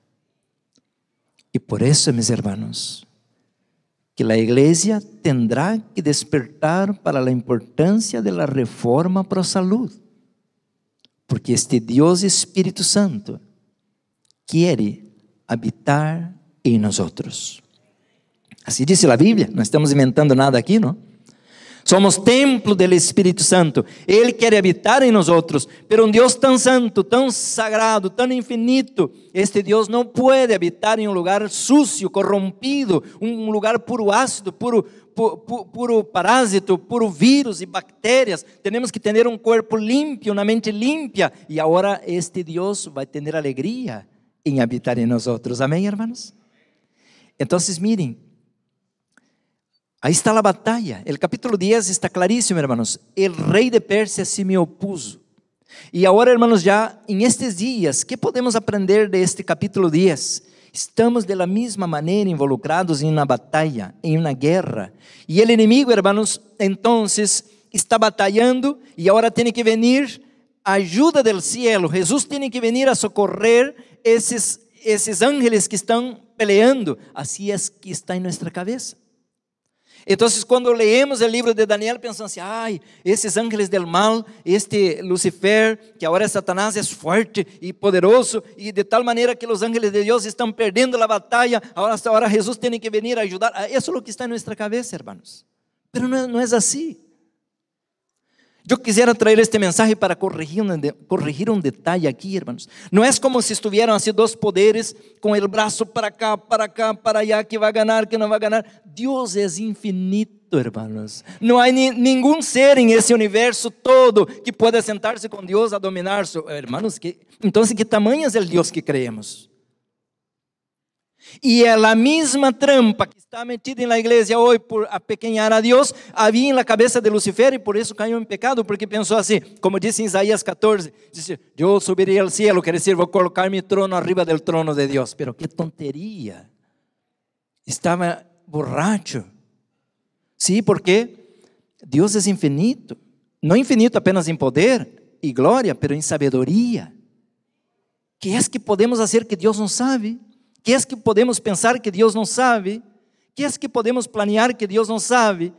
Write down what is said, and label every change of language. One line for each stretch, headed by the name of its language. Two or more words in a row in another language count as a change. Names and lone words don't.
Spanish: Y por eso, mis hermanos, que la iglesia tendrá que despertar para la importancia de la reforma pro salud. Porque este Dios Espíritu Santo quiere habitar en nosotros. Así dice la Biblia, no estamos inventando nada aquí, ¿no? Somos templo del Espíritu Santo.
Portuguese: Ele quer habitar em nós outros. Pero Deus tão santo, tão sagrado, tão infinito, este Deus não pode habitar em lugar sucio, corrompido, lugar puro ácido, puro parásito, puro vírus e bactérias. Temos que ter corpo limpio, uma mente limpia. E agora este Deus vai ter alegria em habitar em nós outros. Amém, hermanos? Então,
Spanish: miren. Ahí está la batalla. El capítulo 10 está clarísimo, hermanos. El rey de Persia se me opuso. Y ahora, hermanos, ya en estos días, ¿qué podemos aprender de este capítulo 10? Estamos de la misma manera involucrados en una batalla, en una guerra. Y el enemigo, hermanos, entonces está batallando y ahora tiene que venir ayuda del cielo. Jesús tiene que venir a socorrer esos ángeles que están peleando. Así es que está en nuestra cabeza. Entonces,
Portuguese: quando leemos o livro de Daniel, pensamos assim: ai, esses
Spanish: ángeles del mal,
Portuguese: este Lucifer, que agora é Satanás, é forte e poderoso, e de tal maneira que os ángeles de Deus estão perdendo a batalha, agora Jesus tem que venir a ajudar. Isso é o que está em nossa cabeça, hermanos. Pero não é assim. Eu quisiera trazer este mensaje para corrigir um detalhe aqui, hermanos. Não é como se estuvieran assim dois poderes com o braço para cá, para allá, que vai ganhar, que não vai ganhar. Deus é infinito, hermanos. Não há nenhum ser em esse universo todo que pueda sentar-se com Deus a dominar. Hermanos, então, que tamanho é o Deus que creemos? E é a mesma trampa que está metida na igreja hoje por apequeñar a Deus, havia na cabeça de Lucifer e por isso caiu em pecado, porque pensou assim, como diz em Isaías 14, disse: eu subirei ao cielo, quer dizer, vou colocar meu trono
Spanish: arriba del
Portuguese: trono de Deus.
Spanish: Pero que tonteria,
Portuguese: estava borracho. Sim, porque Deus é infinito, não infinito apenas em poder e glória, pero em sabedoria. Que é que podemos fazer que Deus não sabe? Que é que podemos pensar que Deus não sabe? Que é que podemos planear que Deus não sabe?